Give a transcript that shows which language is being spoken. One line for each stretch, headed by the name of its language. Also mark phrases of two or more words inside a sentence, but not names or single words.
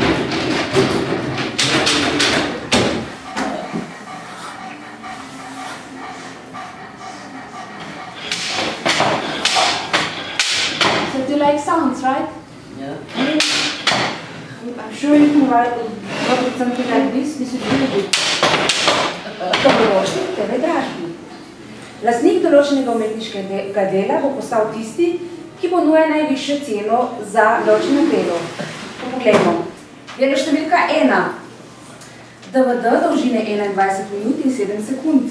English: You like sounds, right? Yeah. I'm sure you can write with something like this. This is really good.
Slovenian: Dobrodošli, TV dražbi. Lastnik določenega umetniškega dela bo postal tisti, ki ponuja najvišjo ceno za ločeno delo. Poglejmo. Delo številka 1. DVD dolžine 21 minut in 7 sekund.